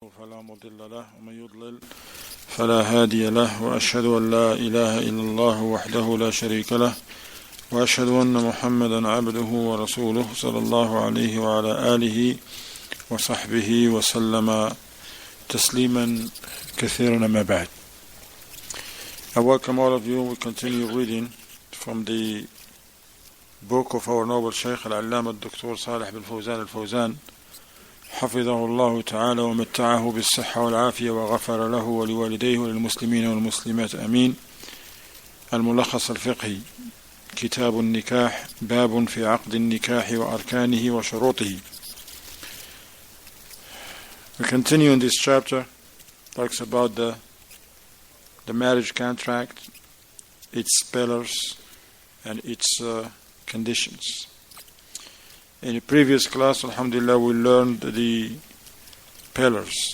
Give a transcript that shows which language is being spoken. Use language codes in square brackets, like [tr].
[ar] فلا مضل له ومن يضلل فلا هادي له وأشهد أن لا إله إلا الله وحده لا شريك له وأشهد أن محمدا عبده ورسوله صلى الله عليه وعلى آله وصحبه وسلم تسليما كثيرا ما بعد. [en] I welcome all of you. We continue reading from the book of our noble Shaykh al-Allama Dr. [ar] Salih bin Fawzan al-Fawzan حفظه الله تعالى ومتعه بالصحة والعافية وغفر له ولوالديه وللمسلمين والمسلمات أمين. الملخص الفقهي كتاب النكاح باب في عقد النكاح وأركانه وشروطه. [en] We continue in this chapter. Talks about the marriage contract, its pillars and its conditions. In the previous class, alhamdulillah, we learned the pillars.